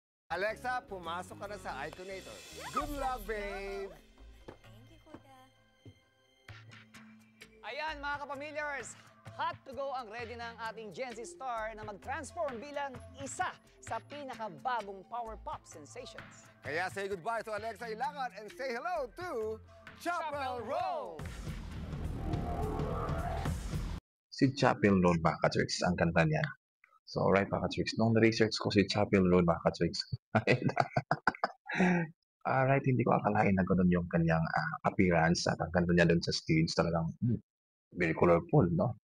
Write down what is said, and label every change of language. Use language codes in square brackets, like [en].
[tl] Alexa, pumasok ka na sa Iconator. [en] Good luck, babe! Thank you, Kuya. [tl] Ayan mga kapamilyars, [en] hot to go [tl] ang ready ng ating Gen Z star na mag-transform bilang isa sa pinakabagong power pop sensations. [en] Kaya say goodbye to Alexa Ilacan and say hello to Chapel Roll! [tl] Si Chapel Road mga ka-Tricks, ang kanta niya. So, alright mga ka-Tricks, nung na-research ko si Chapel Road mga ka-Tricks, alright, hindi ko akalain na ganun yung kanyang appearance at ang ganda niya doon sa stage, talagang very colorful, no?